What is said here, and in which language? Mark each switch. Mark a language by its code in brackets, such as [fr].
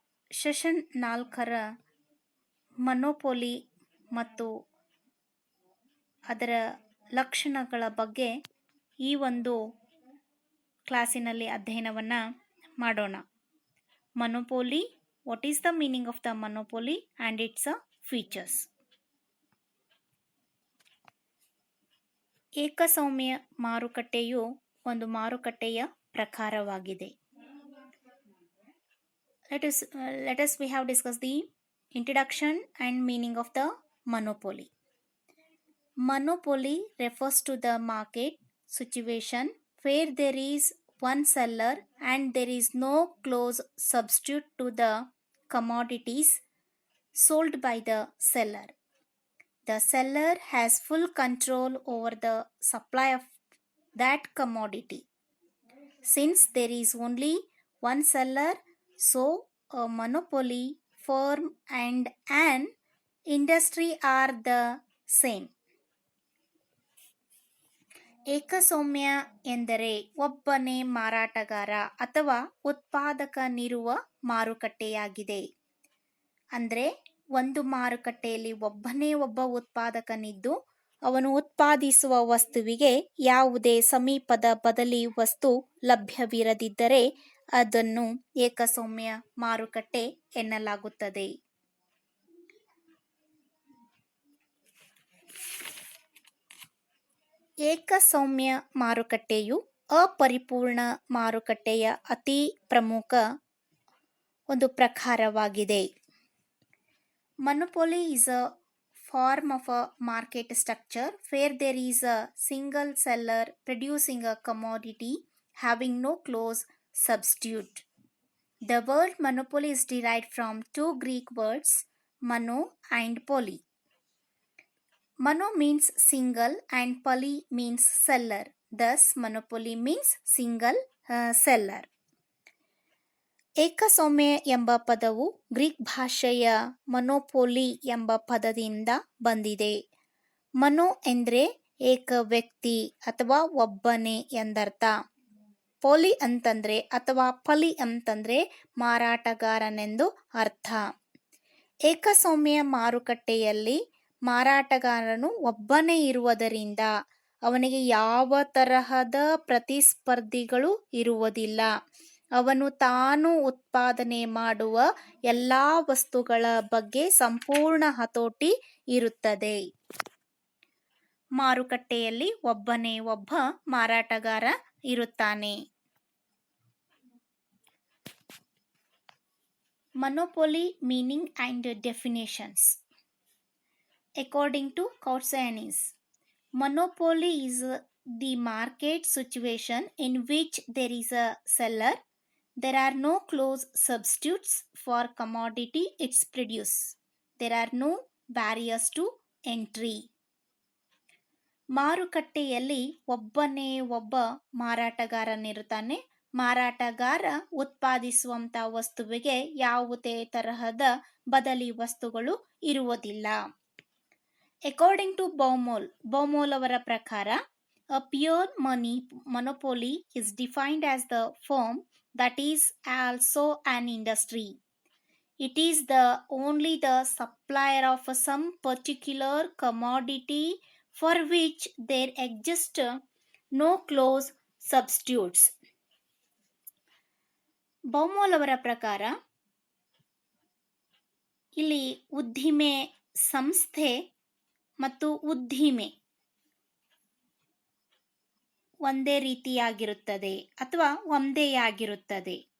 [kn] Session 4ರ ಮನೋಪೊಲಿ ಮತ್ತು ಅದರ ಲಕ್ಷಣಗಳ ಬಗ್ಗೆ ಈ ಒಂದು ಕ್ಲಾಸಿನಲ್ಲಿ ಅಧ್ಯಯನವನ್ನು ಮಾಡೋಣ. [en] Monopoly, what is the meaning of the monopoly and its features. [kn] ಏಕಸ್ವಾಮ್ಯ ಮಾರುಕಟ್ಟೆಯು ಒಂದು ಮಾರುಕಟ್ಟೆಯ ಪ್ರಕಾರವಾಗಿದೆ. [en] Let us we have discussed the introduction and meaning of the monopoly. Monopoly refers to the market situation where there is one seller and there is no close substitute to the commodities sold by the seller. The seller has full control over the supply of that commodity. Since there is only one seller, so a monopoly, firm and an industry are the same. [kn] ಏಕಸ್ವಾಮ್ಯ ಎಂದರೆ ಒಬ್ಬನೇ ಮಾರಾಟಗಾರ ಅಥವಾ ಉತ್ಪಾದಕನಿರುವ ಮಾರುಕಟ್ಟೆಯಾಗಿದೆ. ಅಂದರೆ ಒಂದು ಮಾರುಕಟ್ಟೆಯಲ್ಲಿ ಒಬ್ಬನೇ ಒಬ್ಬ ಉತ್ಪಾದಕನಿದ್ದು ಅವನು ಉತ್ಪಾದಿಸುವ ವಸ್ತುವಿಗೆ ಯಾವುದೇ ಸಮೀಪದ ಬದಲಿ ವಸ್ತು ಲಭ್ಯವಿರದಿದ್ದರೆ ಅದನ್ನು ಏಕಸ್ವಾಮ್ಯ ಮಾರುಕಟ್ಟೆ ಎನ್ನಲಾಗುತ್ತದೆ. ಏಕಸ್ವಾಮ್ಯ ಮಾರುಕಟ್ಟೆಯು ಅಪರಿಪೂರ್ಣ ಮಾರುಕಟ್ಟೆಯ ಅತಿ ಪ್ರಮುಖ ಒಂದು ಪ್ರಕಾರವಾಗಿದೆ. [en] Monopoly is a form of a market structure where there is a single seller producing a commodity having no close substitute. The word monopoly is derived from two Greek words, mono and poly. Mono means single and poly means seller. Thus, monopoly means single seller. [kn] ಏಕಸ್ವಾಮ್ಯ ಎಂಬ ಪದವು Greek ಭಾಷೆಯ ಮೊನೊಪೊಲಿ ಎಂಬ ಪದದಿಂದ ಬಂದಿದೆ. ಮನೋ ಎಂದರೆ ಏಕ ವ್ಯಕ್ತಿ ಅಥವಾ ಒಬ್ಬನೇ ಎಂದರ್ಥ. ಪೊಲಿ ಅಂತಂದರೆ ಅಥವಾ ಪಲಿ ಅಂತಂದರೆ ಮಾರಾಟಗಾರನೆಂದು ಅರ್ಥ. ಏಕಸ್ವಾಮ್ಯ ಮಾರುಕಟ್ಟೆಯಲ್ಲಿ ಮಾರಾಟಗಾರನು ಒಬ್ಬನೇ ಇರುವುದರಿಂದ ಅವನಿಗೆ ಯಾವ ತರಹದ ಪ್ರತಿಸ್ಪರ್ಧಿಗಳು ಇರುವುದಿಲ್ಲ. ಅವನು ತಾನು ಉತ್ಪಾದನೆ ಮಾಡುವ ಎಲ್ಲ ವಸ್ತುಗಳ ಬಗ್ಗೆ ಸಂಪೂರ್ಣ ಹತೋಟಿ ಇರುತ್ತದೆ. ಮಾರುಕಟ್ಟೆಯಲ್ಲಿ ಒಬ್ಬನೇ ಒಬ್ಬ ಮಾರಾಟಗಾರ ಇರುತ್ತಾನೆ. [en] Monopoly meaning and definitions. According to Kautzianis, monopoly is the market situation in which there is a seller. There are no close substitutes for commodity it's produce. There are no barriers to entry. [kn] ಮಾರುಕಟ್ಟೆಯಲ್ಲಿ ಒಬ್ಬನೇ ಒಬ್ಬ ಮಾರಾಟಗಾರನಿರುತ್ತಾನೆ. ಮಾರಾಟಗಾರ ಉತ್ಪಾದಿಸುವಂಥ ವಸ್ತುವಿಗೆ ಯಾವುದೇ ತರಹದ ಬದಲಿ ವಸ್ತುಗಳು ಇರುವುದಿಲ್ಲ. [en] According to Baumol [kn] ಅವರ ಪ್ರಕಾರ, [en] a pure monopoly is defined as the firm that is also an industry. It is only the supplier of some particular commodity for which there exist no close substitutes. [kn] ಬೌಮೋಲ್ ಅವರ ಪ್ರಕಾರ ಇಲ್ಲಿ ಉದ್ದಿಮೆ ಸಂಸ್ಥೆ ಮತ್ತು ಉದ್ದಿಮೆ ಒಂದೇ ರೀತಿಯಾಗಿರುತ್ತದೆ ಅಥವಾ ಒಂದೇಯಾಗಿರುತ್ತದೆ.